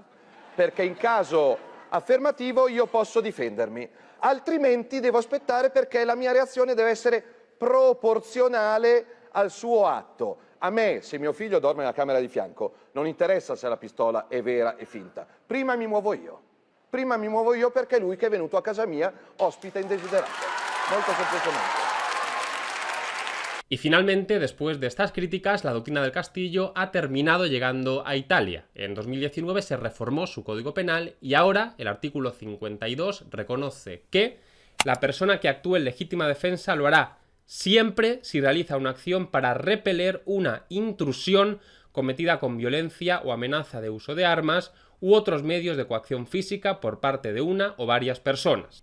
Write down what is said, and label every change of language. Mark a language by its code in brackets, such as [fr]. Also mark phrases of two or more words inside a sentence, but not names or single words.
[it] Perché in caso affermativo io posso difendermi, altrimenti devo aspettare perché la mia reazione deve essere proporzionale al suo atto. A me, se mio figlio dorme nella camera di fianco, non interessa se la pistola è vera e finta. Prima mi muovo io. Prima mi muovo io perché è lui che è venuto a casa mia, ospite indesiderato. Molto semplicemente. [es] Y finalmente, después de estas críticas, la doctrina del Castillo ha terminado llegando a Italia. En 2019 se reformó su Código Penal y ahora el artículo 52 reconoce que la persona que actúe en legítima defensa lo hará siempre si realiza una acción para repeler una intrusión cometida con violencia o amenaza de uso de armas u otros medios de coacción física por parte de una o varias personas.